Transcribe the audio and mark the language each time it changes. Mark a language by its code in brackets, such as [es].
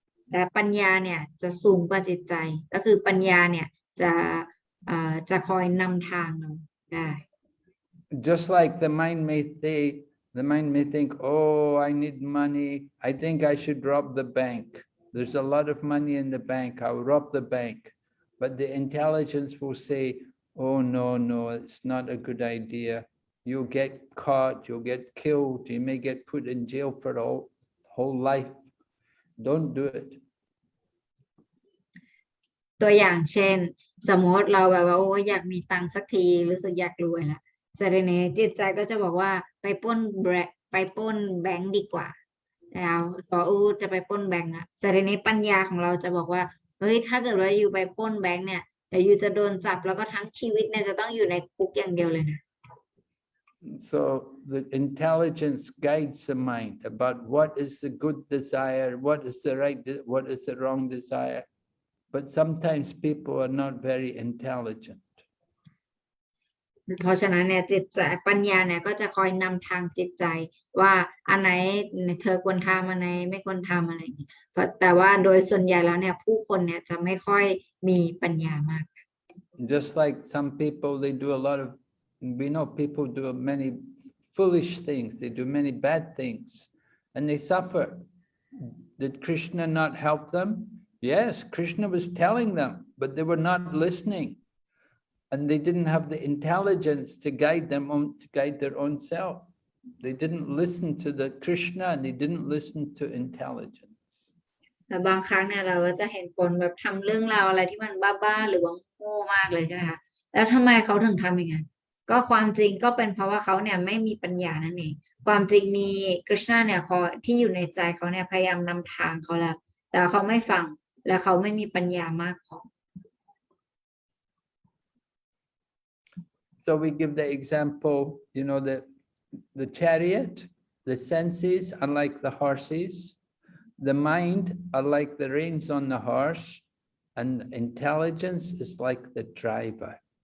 [th] แต่ปัญญาเนี่ยจะสูงกว่าจิตใจก็คือปัญญาเนี่ยจะคอยนำทางเราได้ [en] Just like the mind may think, oh, I need money. I think I should rob the bank. There's a lot of money in the bank. I'll rob the bank. But the intelligence will say, oh, no, it's not a good idea. You'll get caught, you'll get killed. You may get put in jail for the whole life. Don't do it. [th] ตัวอย่างเช่นสมมติเราแบบว่าโอ้อยากมีตังค์สักทีรู้สึกอยากรวยละแต่ทีนี้จิตใจก็จะบอกว่าไปปล้นแบงก์ดีกว่าแล้วก็จะไปปล้นแบงก์อะแต่ทีนี้ปัญญาของเราจะบอกว่าเฮ้ยถ้าเกิดว่าอยู่ไปปล้นแบงก์เนี่ยเดี๋ยวอยู่จะโดนจับแล้วก็ทั้งชีวิตเนี่ยจะต้องอยู่ในคุกอย่างเดียวเลยนะ [en] So the intelligence guides the mind about what is the good desire, what is the wrong desire. But sometimes people are not very intelligent. [th] เพราะฉะนั้นเนี่ยจิตใจปัญญาเนี่ยก็จะคอยนำทางจิตใจว่าอันไหนเธอควรทำอันไหนไม่ควรทำอะไรอย่างนี้แต่ว่าโดยส่วนใหญ่แล้วเนี่ยผู้คนเนี่ยจะไม่ค่อยมีปัญญามาก [en] Just like some people, they do a lot of, we know people do many foolish things, they do many bad things, and they suffer. Did Krishna not help them? Yes, Krishna was telling them, but they were not listening. And they didn't have the intelligence to guide them to guide their own self. They didn't listen to the Krishna and they didn't listen to intelligence. [th] แต่บางครั้งเนี่ยเราก็จะเห็นคนแบบทำเรื่องราวอะไรที่มันบ้าๆหรือว่าโง่มากเลยใช่ไหมคะแล้วทำไมเขาถึงทำอย่างนั้นก็ความจริงก็เป็นเพราะว่าเขาเนี่ยไม่มีปัญญานั่นเองความจริงมีคริชนาเนี่ยที่อยู่ในใจเขาเนี่ยพยายามนำทางเขาแล้วแต่เขาไม่ฟังและเขาไม่มีปัญญามากพอ [en] So we give the example, you know, the chariot, the senses are like the horses, the mind are like the reins on the horse, and intelligence is like the driver.